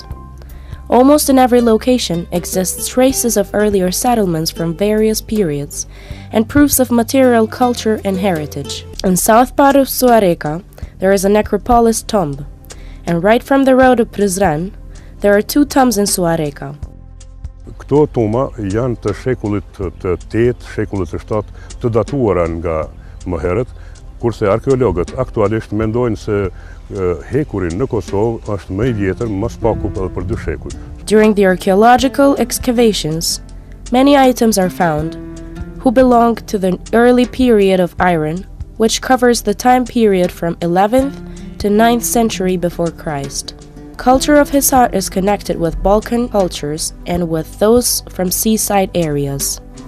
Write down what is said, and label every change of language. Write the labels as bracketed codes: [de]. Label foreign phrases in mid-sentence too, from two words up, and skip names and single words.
[en] Almost in every location exists traces of earlier settlements from various periods and proofs of material culture and heritage. In south part of Suhareka, there is a necropolis tomb, and right from the road of Prizren, there are two tombs in Suhareka. [sq] Këto toma janë të shekullit të 8, shekullit të 7, të datuara nga më herët, kurse arkeologët aktualisht mendojnë se hekurin në Kosovë është më I vjetër, më spaku edhe për 2 shekuj. [en] During the archaeological excavations, many items are found who belong to the early period of Iran, which covers the time period from 11th to 9th century before Christ. Culture of Hisar is connected with Balkan cultures and with those from seaside areas.